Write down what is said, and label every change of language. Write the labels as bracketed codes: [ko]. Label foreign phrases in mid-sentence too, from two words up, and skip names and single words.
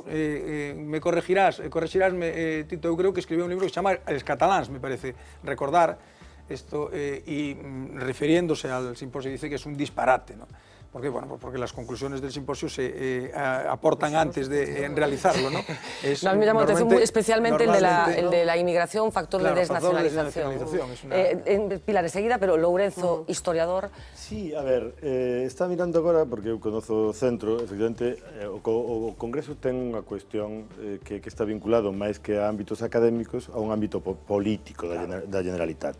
[es] Me corregirás, Tito, yo creo que escribió un libro que se llama Els catalans, me parece recordar esto, y refiriéndose al simposio dice que es un disparate, ¿no? ¿Por qué? Bueno, porque las conclusiones del simposio se aportan antes de realizarlo, ¿no? No, a mí me llamó la atención especialmente el de la inmigración, factor de desnacionalización. Pilar, enseguida, pero Lourenzo, historiador. [gl] Sí, a ver, está mirando agora, porque eu conozo o centro, efectivamente, o Congreso ten unha cuestión que está vinculado máis que a ámbitos académicos a un ámbito político da Generalitat.